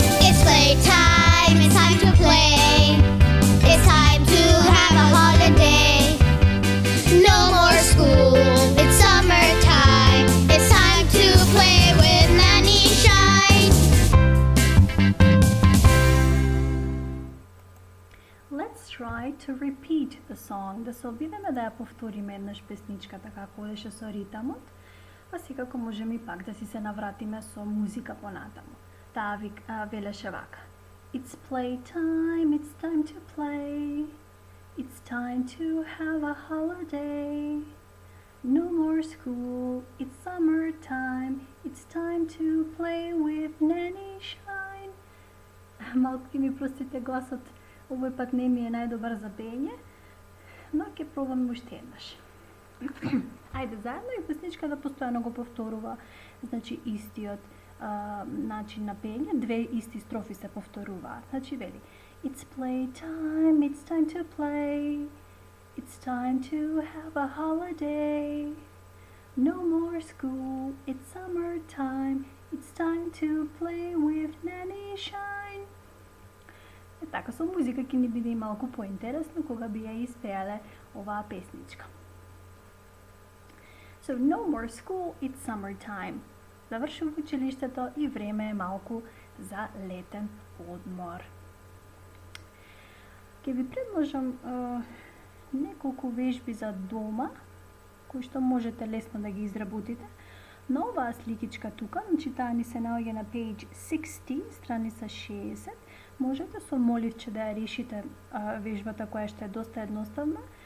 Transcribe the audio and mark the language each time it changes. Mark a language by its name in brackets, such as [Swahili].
[English] It's playtime, it's time to play. It's time to have a holiday. No more school, it's summertime. It's time to play with Nanny Shine. Let's try to repeat the song. [Macedonian] Да се обидеме да ја повториме еднаш песничката како одеше со ритамот, а секако можеме и пак да си се навратиме со музика понатаму. Таа велеше вака. [English] It's playtime, it's time to play. It's time to have a holiday. No more school, it's summertime. It's time to play with Nanny Shine. [Macedonian] Малку ќе ми простите гласот, овој пат не ми е најдобар за пење, но ќе пробам уште еднаш. Ајде заедно и песничката постојано го повторува, значи истиот начин на пење, две исти строфи се повторуваат. Значи вели [English] It's playtime, it's time to play. It's time to have a holiday. No more school, it's summertime. It's time to play with Nanny Shine. [Macedonian] Така со музика ќе ни биде и малку поинтересно кога би ја испеале оваа песничка. [English] So no more school, it's summertime. [Macedonian] Завршува училиштето и време е малку за летен одмор. Ќе ви предложам неколку вежби за дома, кои што можете лесно да ги изработите. На оваа сликичка тука, значи таа ни се наоѓа на page 60, страница 60, можете со моливче да ја решите вежбата која што е доста едноставна.